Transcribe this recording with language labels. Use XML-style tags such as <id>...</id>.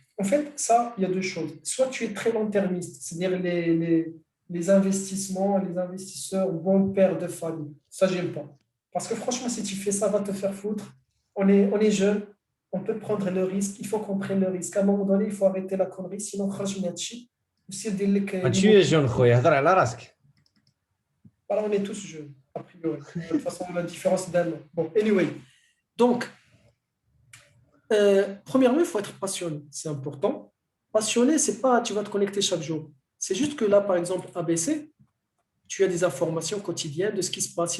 <fr>En fait, ça, il y a deux choses. Soit tu es très long-termiste, c'est-à-dire les investissements, les investisseurs bons pères de famille. Ça, j'aime pas. Parce que franchement, si tu fais ça, va te faire foutre. On est jeune, on peut prendre le risque, il faut qu'on prenne le risque. À un moment donné, il faut arrêter la connerie, sinon,</fr> <ar>خرج من هادشي.</ar> <fr>Aussi, Tu es jeune,</fr> <ar>خويا هضر على راسك.</ar> <fr>voilà, on est tous jeunes, a priori. De toute façon, la différence d'un an. Bon, anyway. Donc, premièrement, il faut être passionné. C'est important. Passionné, c'est pas tu vas te connecter chaque jour. C'est juste que là, par exemple, ABC, tu as des informations quotidiennes de ce qui se passe.</fr>